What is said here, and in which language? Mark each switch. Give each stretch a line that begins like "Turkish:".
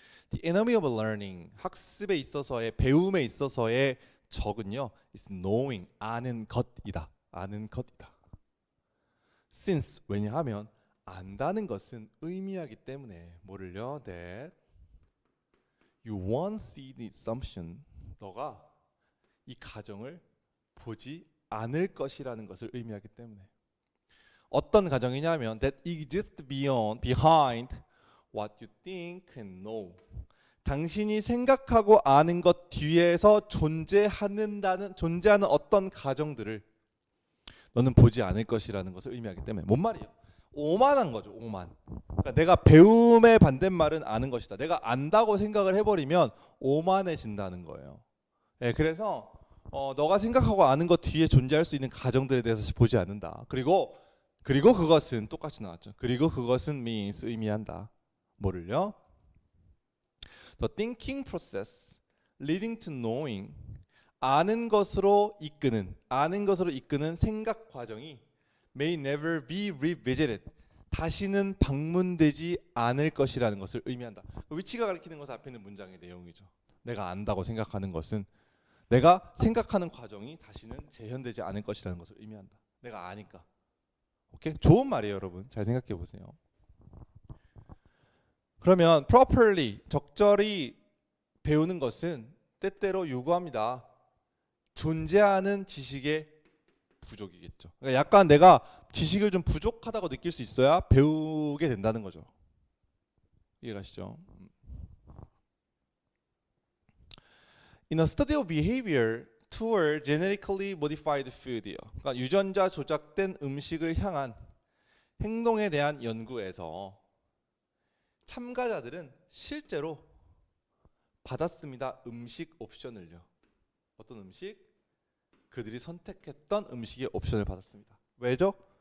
English: The enemy of learning.
Korean: 학습에 있어서의 배움에 있어서의 적은요.
English: is knowing.
Korean: 아는 것이다. 아는 것이다. Since 왜냐하면 안다는 것은 의미하기 때문에 뭐를요? That
English: You won't see the assumption.
Korean: 너가 이 가정을 보지 않을 것이라는 것을 의미하기 때문에. 어떤 가정이냐면
English: that exists behind what you think and know.
Korean: 당신이 생각하고 아는 것 뒤에서 존재하는 어떤 가정들을 너는 보지 않을 것이라는 것을 의미하기 때문에. 뭔 말이에요? 오만한 거죠. 오만. 그러니까 내가 배움의 반대말은 아는 것이다. 내가 안다고 생각을 해버리면 오만해진다는 거예요. 네, 그래서 너가 생각하고 아는 것 뒤에 존재할 수 있는 가정들에 대해서 보지 않는다. 그리고 그것은 똑같이 나왔죠. 그리고 그것은 means 의미한다. 뭐를요?
English: The thinking process leading to knowing.
Korean: 아는 것으로 이끄는 생각 과정이
English: may never be revisited.
Korean: 다시는 방문되지 않을 것이라는 것을 의미한다. 위치가 가리키는 것은 앞에 있는 문장의 내용이죠. 내가 안다고 생각하는 것은 내가 생각하는 과정이 다시는 재현되지 않을 것이라는 것을 의미한다. 내가 아니까. 오케이? 좋은 말이에요, 여러분. 잘 생각해 보세요. 그러면 properly, 적절히 배우는 것은 때때로 요구합니다. 존재하는 지식의 부족이겠죠. 그러니까 약간 내가 지식을 좀 부족하다고 느낄 수 있어야 배우게 된다는 거죠. 이해가시죠?
English: In a study of behavior toward genetically modified food이요.
Korean: 그러니까 유전자 조작된 음식을 향한 행동에 대한 연구에서 참가자들은 실제로 받았습니다. 음식 옵션을요. 어떤 음식? 그들이 선택했던 음식의 옵션을 받았습니다. 왜죠?